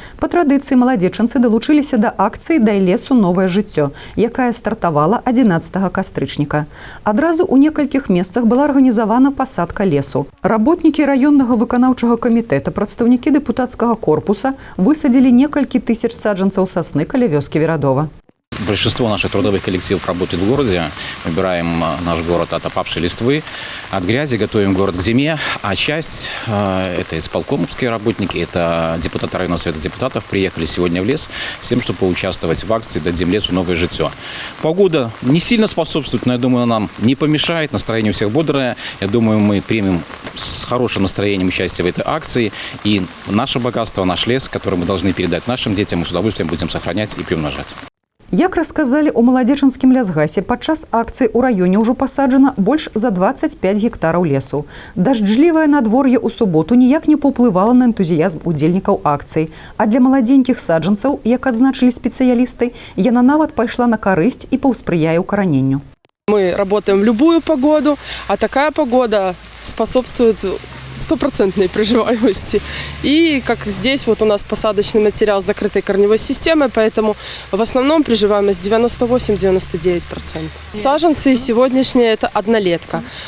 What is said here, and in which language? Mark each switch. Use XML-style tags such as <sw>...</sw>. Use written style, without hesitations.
<be>Па традыцыі маладзечанцы далучыліся да акцыі «Дай лесу новае жыццё», якая стартавала 11 кастрычніка. Адразу ў некалькіх месцах была арганізавана пасадка лесу. Работнікі раённага выканаўчага камітэта, прадстаўнікі дэпутацкага корпуса высадзілі некалькі тысяч саджанцаў сасны каля вёскі Верадова.</be> <ru>Большинство наших трудовых коллективов работает в городе. Убираем наш город от опавшей листвы, от грязи, готовим город к зиме. А часть, это исполкомовские работники, это депутаты районного совета депутатов, приехали сегодня в лес с тем, чтобы поучаствовать в акции «Дадим лесу новое житё». Погода не сильно способствует, но я думаю, нам не помешает. Настроение у всех бодрое. Я думаю, мы примем с хорошим настроением участие в этой акции. И наше богатство, наш лес, который мы должны передать нашим детям, мы с удовольствием будем сохранять и приумножать.</ru> <be>Як расказалі ў маладзечанскім лясгасе, падчас акцыі ў раёне ўжо пасаджана больш за 25 гектараў лесу. Дажджлівае надвор'е ў суботу ніяк не паўплывала на энтузіязм удзельнікаў акцыі, а для маладзенькіх саджанцаў, як адзначылі спецыялісты, яна нават пайшла на карысць і паўспрыяе ўкараненню.</be> <ru>Мы работаем в любую погоду, а такая погода способствует стопроцентной приживаемости. И как здесь вот у нас посадочный материал с закрытой корневой системой, поэтому в основном приживаемость 98-99%. Саженцы сегодняшние это однолетка.</ru>